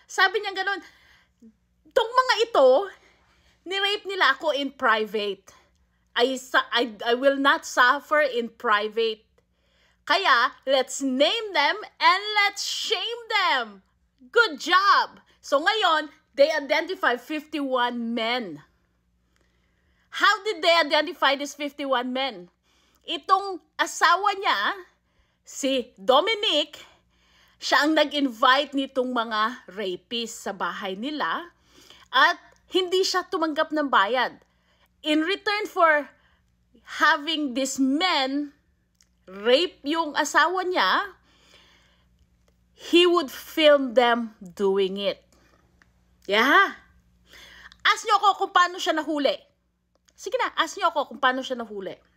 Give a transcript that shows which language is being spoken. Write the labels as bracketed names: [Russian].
[Filipino] Sabi niya ganun, itong mga ito, ni-rape nila ako [English] in private. I will not suffer in private. Kaya, let's name them and let's shame them. Good job! So ngayon, they identify 51 men. How did they identify these 51 men? [Filipino] Itong asawa niya, si Dominic, siya ang nag-invite nitong mga rapists sa bahay nila at hindi siya tumanggap ng bayad. [English] In return for having these men rape [Filipino] yung asawa niya, [English] he would film them doing it. Yeah. [Filipino] Ask niyo ako kung paano siya nahuli. Sige na, ask niyo ako kung paano siya nahuli.